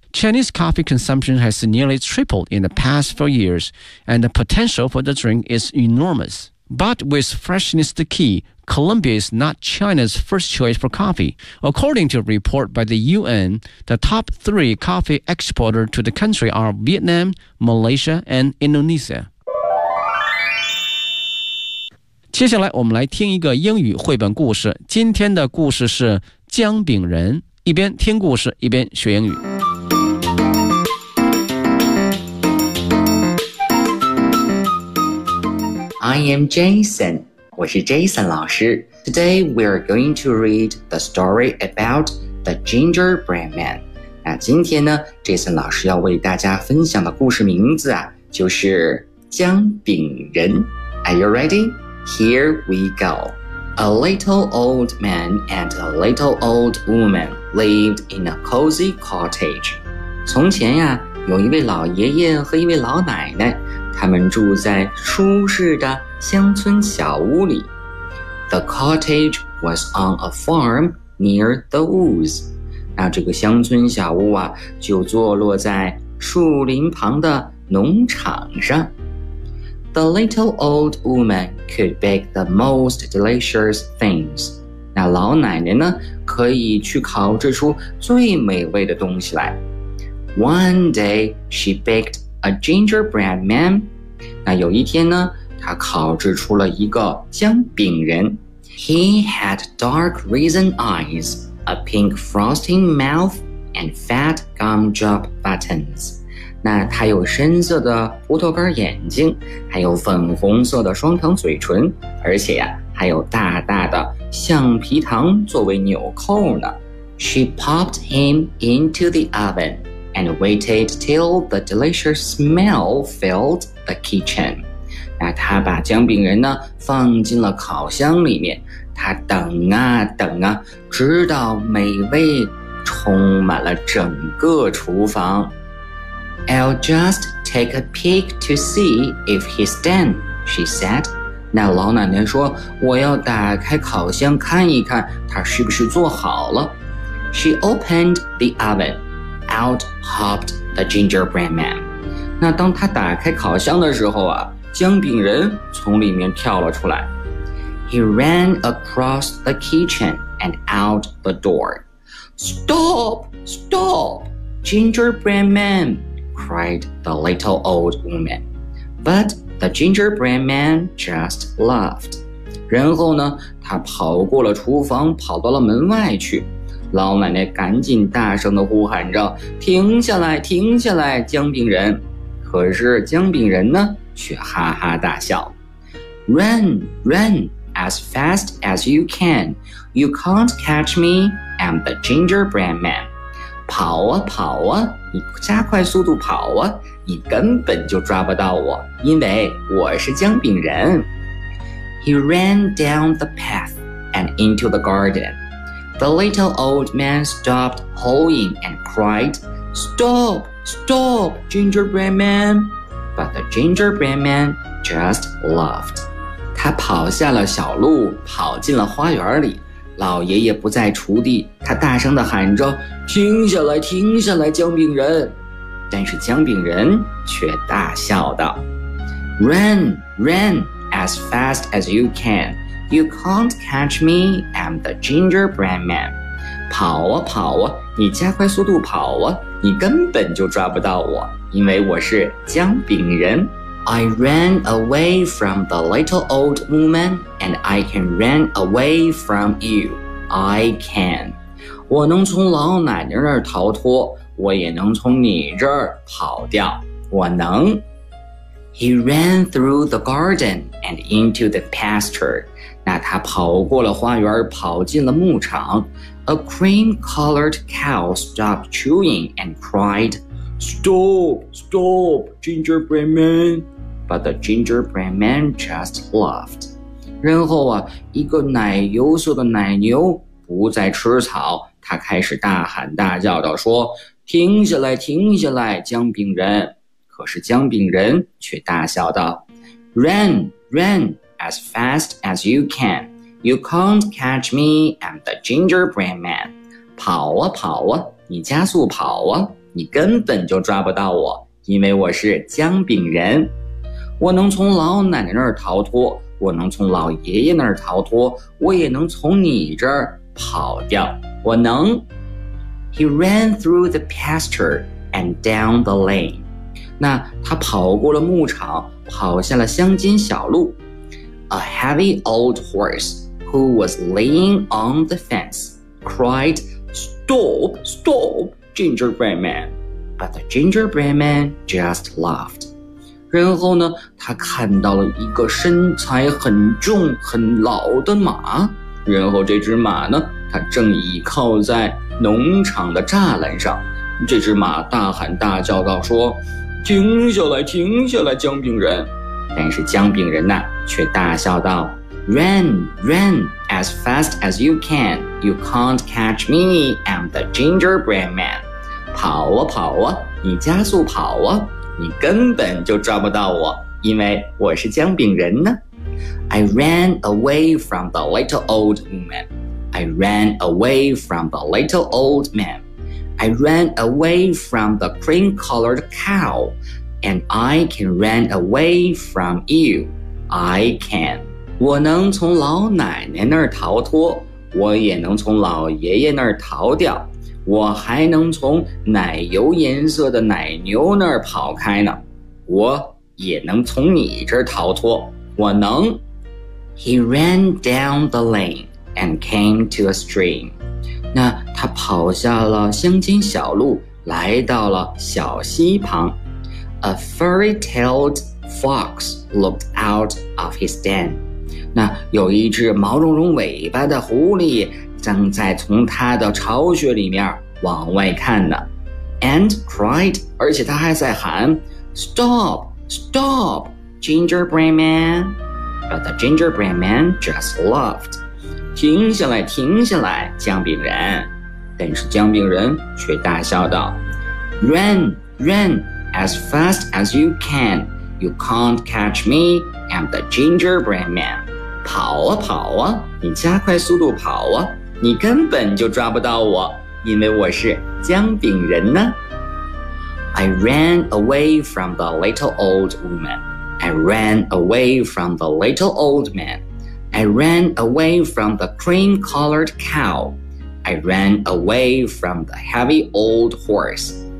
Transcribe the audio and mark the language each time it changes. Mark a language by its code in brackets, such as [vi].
[en] Chinese coffee consumption has nearly tripled in the past 4 years, and the potential for the drink is enormous. But with freshness the key,Colombia is not China's first choice for coffee. According to a report by the UN, the top three coffee exporters to the country are Vietnam, Malaysia, and Indonesia. [zh] 接下来我们来听一个英语绘本故事。今天的故事是姜饼人。一边听故事，一边学英语。 [en] I am Jason. [zh] 我是 Jason 老师。 [en] Today we are going to read the story about the gingerbread man. [zh] 那今天呢 ，Jason 老师要为大家分享的故事名字啊，就是姜饼人。 [en] Are you ready? Here we go. A little old man and a little old woman lived in a cozy cottage. [zh] 从前呀，有一位老爷爷和一位老奶奶，他们住在舒适的乡村小屋里。 [en] The cottage was on a farm near the woods. [zh] 那这个乡村小屋啊，就坐落在树林旁的农场上。 [en] The little old woman could bake the most delicious things. [zh] 那老奶奶呢，可以去烤制出最美味的东西来。 [en] One day, she baked a gingerbread man. [zh] 那有一天呢，她烤制出了一个姜饼人。 [en] He had dark raisin eyes, a pink frosting mouth, and fat gumdrop buttons. [zh] 那他有深色的葡萄干眼睛，还有粉红色的双糖嘴唇，而且呀，还有大大的橡皮糖作为纽扣呢。 [en] She popped him into the oven and waited till the delicious smell filled the kitchen. [zh] 那他把姜饼人呢放进了烤箱里面，他等啊等啊，直到美味充满了整个厨房。 [en] I'll just take a peek to see if he's done, she said. [zh] 那老奶奶说，我要打开烤箱看一看他是不是做好了。 [en] She opened the oven. Out hopped the gingerbread man. [zh] 那当他打开烤箱的时候啊，姜饼人从里面跳了出来。 [en] He ran across the kitchen and out the door. Stop! Stop! Gingerbread man! cried the little old woman. But the gingerbread man just laughed. [zh] 然后呢，他跑过了厨房，跑到了门外去。老奶奶赶紧大声地呼喊着，停下来，停下来，姜饼人。可是姜饼人呢，却哈哈大笑。 [en] Run, run, as fast as you can. You can't catch me, I'm the gingerbread man. [zh] 跑啊跑啊，你加快速度跑啊，你根本就抓不到我，因为我是姜饼人。 [en] He ran down the path and into the garden. The little old man stopped hoeing and cried, Stop! Stop! Gingerbread man! But the gingerbread man just laughed. [zh] 他跑下了小路，跑进了花园里。老爷爷不在锄地，他大声地喊着，停下来，停下来，姜饼人。但是姜饼人却大笑道， [en] Run, run, as fast as you can. You can't catch me, I'm the gingerbread man. [zh] 跑啊跑啊，你加快速度跑啊，你根本就抓不到我，因为我是姜饼人。 [en] I ran away from the little old woman, and I can run away from you. I can. [zh] 我能从老奶奶那儿逃脱，我也能从你这儿跑掉。我能。 [en] He ran through the garden and into the pasture. [zh] 那他跑过了花园，跑进了牧场。 [en] A cream-colored cow stopped chewing and cried, Stop! Stop! Gingerbread man! But the gingerbread man just laughed. [zh] 然后啊，一个奶油色的奶牛不再吃草，他开始大喊大叫地说，停下来，停下来，姜饼人。可是姜饼人却大笑道， [en] Run, run, as fast as you can. You can't catch me, I'm the gingerbread man. [zh] 跑啊跑啊，你加速跑啊，你根本就抓不到我，因为我是姜饼人。我能从老奶奶那儿逃脱，我能从老爷爷那儿逃脱，我也能从你这儿跑掉。我能。 [en] He ran through the pasture and down the lane. [zh] 那他跑过了牧场，跑下了乡间小路。 [en] A heavy old horse who was laying on the fence cried, Stop, stop, gingerbread man. But the gingerbread man just laughed. [zh] 然后呢，他看到了一个身材很重很老的马，然后这只马呢，它正倚靠在农场的栅栏上。这只马大喊大叫道说，停下来，停下来，姜饼人。但是姜饼人呢，却大笑道， [en] Run, run, as fast as you can, you can't catch me, I'm the gingerbread man. [zh] 跑啊跑啊，你加速跑啊，你根本就抓不到我，因为我是姜饼人呢。 [en] I ran away from the little old man. I ran away from the little old man. I ran away from the cream-colored cow. And I can run away from you. I can. [zh] 我能从老奶奶那儿逃脱，我也能从老爷爷那儿逃掉。我还能从奶油颜色的奶牛那儿跑开呢，我也能从你这儿逃脱，我能。 [en] He ran down the lane and came to a stream. [zh] 那他跑下了乡间小路，来到了小溪旁。 [en] A furry-tailed fox looked out of his den. [zh] 那有一只毛茸茸尾巴的狐狸正在从他的巢穴里面往外看呢。 [en] And cried, [zh] 而且他还在喊 [en] Stop, stop, gingerbread man. But the gingerbread man just laughed. [zh] 停下来，停下来，姜饼人。但是姜饼人却大笑道， [en] Run, run, as fast as you can. You can't catch me, I'm the gingerbread man. [zh] 跑啊跑啊，你加快速度跑啊，你根本就抓不到我，因为我是姜饼人呢。 [en] I ran away from the little old woman. I ran away from the little old man. I ran away from the cream-colored cow. I ran away from the heavy old horse.